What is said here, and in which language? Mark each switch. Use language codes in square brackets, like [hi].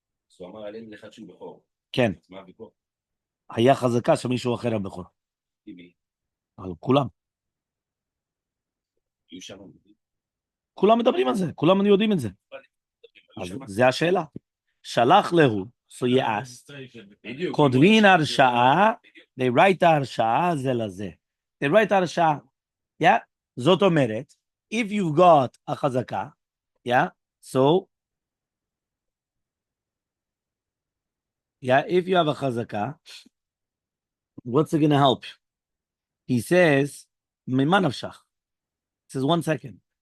[he] אז הוא אמר עליהם לאחד שהוא בכור. כן. מה הבכור? היה חזקה שמישהו אחר הבכור. מי? על כולם. היו שם. כולם מדברים על זה, כולם יודעים את זה. אז זה השאלה. שלח להו, [en] so he asked. [he] כותבין הרשעה, [en] they write [he] הרשעה זה לזה. [en] They write הרשעה. Yeah? [he] זאת אומרת, [en] if you've got a חזקה, yeah? So, if you have a chazaka, what's it going to help? He says, Mima nafshach. He says, 1 second.